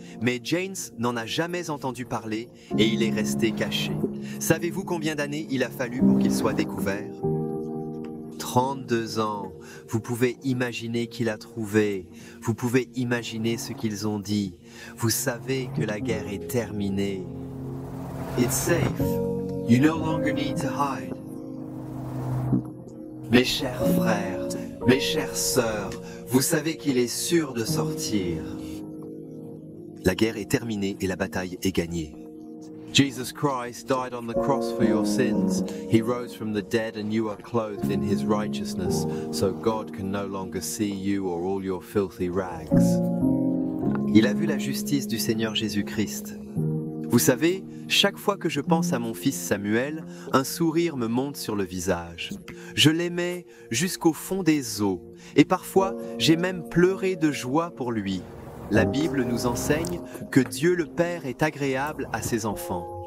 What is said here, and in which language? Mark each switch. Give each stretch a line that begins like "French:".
French: Mais James n'en a jamais entendu parler et il est resté caché. Savez-vous combien d'années il a fallu pour qu'il soit découvert ? 32 ans. Vous pouvez imaginer qu'il a trouvé. Vous pouvez imaginer ce qu'ils ont dit. Vous savez que la guerre est terminée.
English: It's safe. You no longer need to hide.
French: Mes chers frères, mes chères sœurs, vous savez qu'il est sûr de sortir. La guerre est terminée et la bataille est gagnée.
English: Jesus Christ died on the cross for your sins. He rose from the dead and you are clothed in his righteousness, so God can no longer see you or all your filthy rags.
French: Il a vu la justice du Seigneur Jésus-Christ. Vous savez, chaque fois que je pense à mon fils Samuel, un sourire me monte sur le visage. Je l'aimais jusqu'au fond des os, et parfois j'ai même pleuré de joie pour lui. La Bible nous enseigne que Dieu le Père est agréable à ses enfants.